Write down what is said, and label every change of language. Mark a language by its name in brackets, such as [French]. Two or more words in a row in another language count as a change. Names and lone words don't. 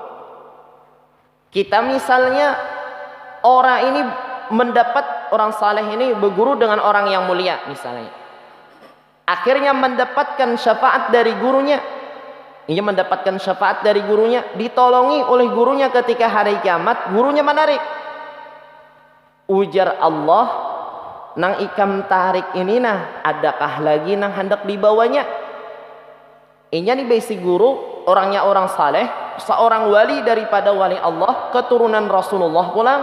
[Indonesian] Kita misalnya orang ini mendapat, orang saleh ini berguru dengan orang yang mulia misalnya, akhirnya mendapatkan syafaat dari gurunya. Ia mendapatkan syafaat dari gurunya, ditolongi oleh gurunya ketika hari kiamat, gurunya menarik. [Banjar] Ujar Allah, nang ikam tarik ini nah, adakah lagi nang hendak dibawanya? [Indonesian] Ini nih basic guru, orangnya orang saleh, seorang wali daripada wali Allah, keturunan Rasulullah pulang.